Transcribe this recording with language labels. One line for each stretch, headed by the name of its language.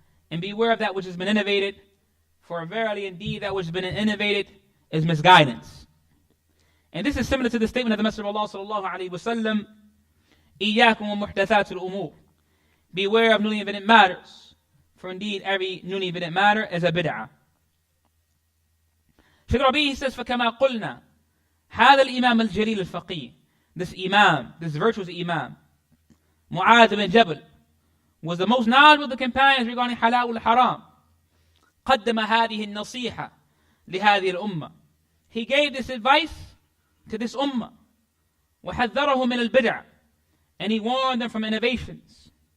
English: And beware of that which has been innovated, for verily indeed that which has been innovated is misguidance. And this is similar to the statement of the Messenger of Allah sallallahu alayhi wa sallam,
Arabic: إِيَّاكُمْ وَمُحْدَثَاتُ الْأُمُورِ.
English: Beware of newly invented matters, for indeed every newly invented matter is a bid'ah. Shaykh Rabi, he says,
Arabic: فَكَمَا قُلْنَا هَذَا الْإِمَامَ الْجَلِيلُ الْفَقِيهِ.
English: This imam, this virtuous imam, Mu'adh ibn Jabal, was the most knowledgeable of the companions regarding halal al-haram.
Arabic: قدم هذه النصيحة لهذه الأمة.
English: He gave this advice to this ummah.
Arabic: وحذره من البدع.
English: And he warned them from innovations.